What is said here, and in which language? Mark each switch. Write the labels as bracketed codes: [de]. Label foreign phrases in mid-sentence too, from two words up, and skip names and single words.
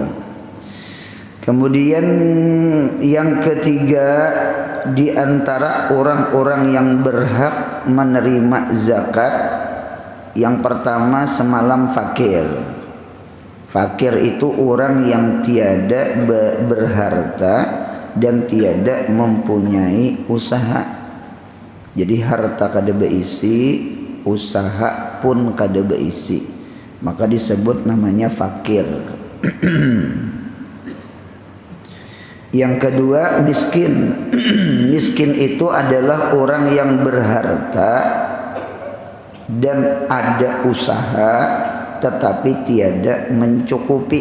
[id] Kemudian yang ketiga di antara orang-orang yang berhak menerima zakat, yang pertama semalam fakir. Fakir itu orang yang tiada berharta dan tiada mempunyai usaha. [bjn] Jadi harta kada beisi, usaha pun kada beisi, [id] maka disebut namanya fakir. Yang kedua miskin. Miskin itu adalah orang yang berharta dan ada usaha tetapi tiada mencukupi.